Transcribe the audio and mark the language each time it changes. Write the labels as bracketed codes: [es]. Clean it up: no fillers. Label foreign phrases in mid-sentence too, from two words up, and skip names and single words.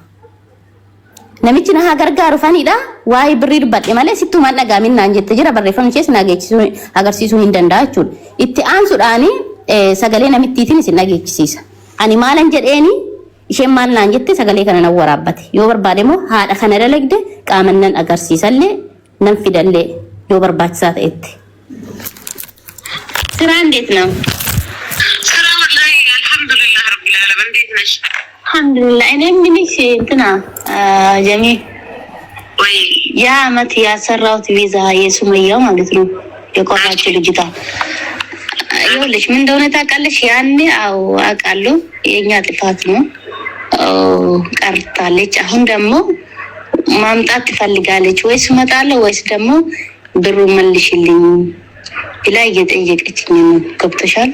[om] Namichi na haa gargaaruuf anidha waa'ee birrii dubbadhe malee sittumaan dhagaamin naan jette jira barreeffamni ishees na agarsiisuu hin danda'a jechuudha. Itti aansuudhaani sagalee namittiitiin isin dhageechisiisa. Ani maalan jedheeni isheen maal naan jette sagalee kana nan waraabbate. Yoo barbaade immoo haadha kana dalagde qaaman nan agarsiisallee nan fidallee yoo barbaachisaa ta'etti. [am] Sira እንዴት ነው? [ar] Sira والله الحمد لله رب العالمين [am] እንዴት ነሽ? Alhamdulillah እኔ ምንሽ እንትና ጀሚ ወይ ያ አመት ያሰራሁት ቪዛ የሱመያው ማለት ነው የቆራችው ልጅታ ይኸውልሽ ምን እንደሆነ ታውቃለሽ? ያኔ አው አውቃለሁ የኛ ጥፋት ነው ቀርታለች። አሁን ደግሞ ማምጣት ትፈልጋለች ወይስ እመጣለሁ ወይስ ደግሞ ብሩ መልሽልኝ ብላ እየጠየቀችኝ ነው። ገብቶሻል?